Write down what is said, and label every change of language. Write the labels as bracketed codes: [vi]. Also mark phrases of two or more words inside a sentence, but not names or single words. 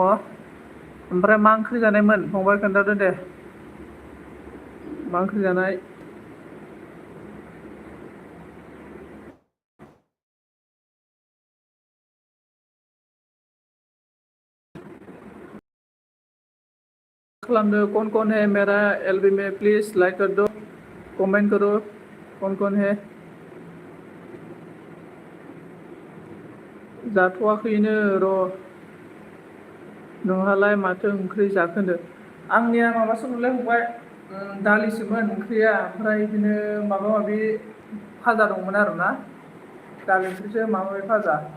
[brx] ओमफ्राय मा ओंख्रि जानायमोन फंबाय खोन्थादो दे। मा ओंख्रि जानाय? [hi] खालामदो कौन है मेरा एलबी में प्लीज लाइक कर दो कमेंट करो कौन है। [brx] जाथ'वाखैनो र'। नोंहालाय माथो ओंख्रि जाखो होनदो? आंनिया माबासो मोनलै फंबाय दालिसोमोन ओंख्रिया ओमफ्राय बिदिनो माबा माबि फाजा दंमोन आरोना दालि ओंख्रिसो माबा माबि फाजा।